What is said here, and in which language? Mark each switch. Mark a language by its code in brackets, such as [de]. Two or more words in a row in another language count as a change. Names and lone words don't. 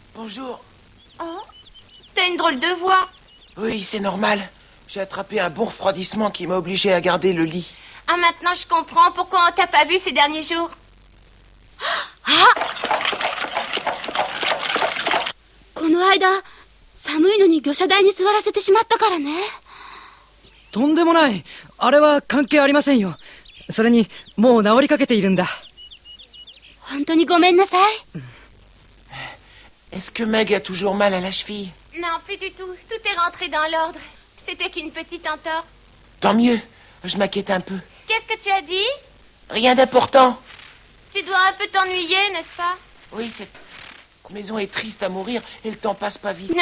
[fr] Bonjour. Oh, t'as une drôle de voix. Oui, c'est normal. J'ai attrapé un bon refroidissement qui m'a obligé à garder le lit. Ah, maintenant je comprends pourquoi on t'a pas vu ces derniers jours. Ah! [ja] この間、寒いのに魚車台に座らせてしまったからね。とんでもない。あれは関係ありませんよ。それに、もう治りかけているんだ。本当にごめんなさい。 [fr] Est-ce que Meg a toujours mal à la cheville? Non, plus du tout. Tout est rentré dans l'ordre. C'était qu'une petite entorse. Tant mieux. Je m'inquiète un peu. Qu'est-ce que tu as dit? Rien d'important. Tu dois un peu t'ennuyer, n'est-ce pas? Oui, cette maison est triste à mourir et le temps passe pas vite.